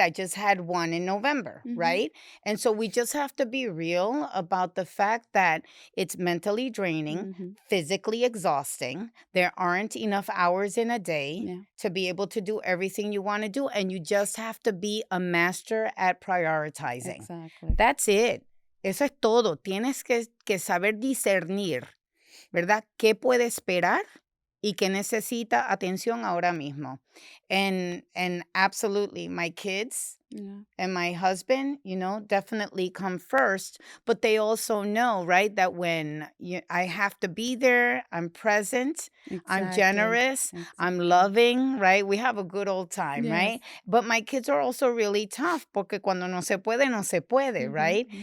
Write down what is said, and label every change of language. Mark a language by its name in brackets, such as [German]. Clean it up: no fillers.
[English] I just had one in November, right? And so we just have to be real about the fact that it's mentally draining, physically exhausting. There aren't enough hours in a day to be able to do everything you want to do. And you just have to be a master at prioritizing. Exactly. That's it. [Spanish] Eso es todo. Tienes que saber discernir, ¿verdad? ¿Qué puede esperar y que necesita atención ahora mismo. [English] And absolutely, my kids Yeah. and my husband, definitely come first. But they also know, right, that when I have to be there, I'm present, I'm Exactly. generous, I'm loving, right? We have a good old time, Yes. right? But my kids are also really tough porque cuando no se puede, no se puede, right?